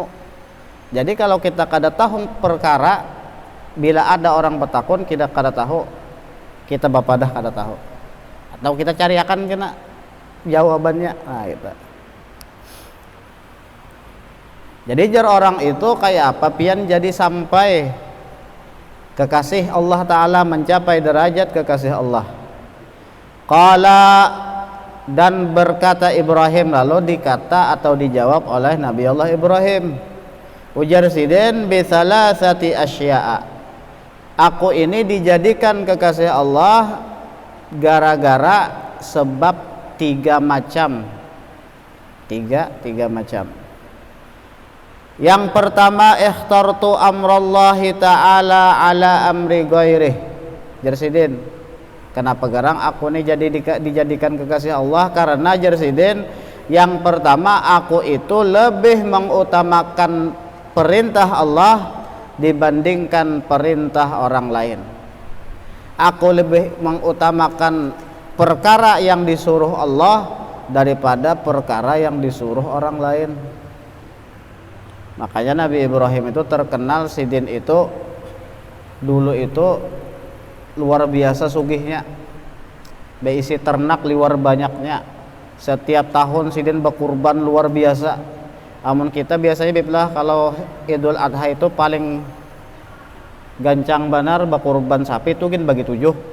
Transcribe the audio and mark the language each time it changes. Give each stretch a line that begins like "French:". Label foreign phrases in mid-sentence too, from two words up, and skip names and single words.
Banjar: Jadi kalau kita kada tahu perkara, bila ada orang bertakun kita kada tahu, kita bapak dah kada tahu. Atau kita cari akan kena jawabannya. Nah itu. Jadi jar orang itu kayak apa pian jadi sampai kekasih Allah Ta'ala,
Indonesian: mencapai derajat kekasih Allah. Qala, dan berkata Ibrahim, lalu dikata atau dijawab oleh Nabi Allah Ibrahim, ujar sidin
Arabic: بثلاثة أشياء,
Indonesian: aku ini dijadikan kekasih Allah gara-gara sebab tiga macam. Tiga macam. Yang pertama,
Arabic: اخترت أمر الله تعالى على أمر غيره.
Banjar: Jersidin, kenapa garang aku ini dijadikan kekasih Allah?
Indonesian: Karena Jersidin, yang pertama aku itu lebih mengutamakan perintah Allah dibandingkan perintah orang lain. Aku lebih mengutamakan perkara yang disuruh Allah daripada perkara yang disuruh orang lain.
Banjar: Makanya Nabi Ibrahim itu terkenal sidin itu dulu itu luar biasa sugihnya, beisi ternak luar banyaknya. Setiap tahun sidin berkurban luar biasa. Amun kita biasanya biblah kalau Idul Adha itu paling gancang benar berkurban sapi itu kan bagi 7.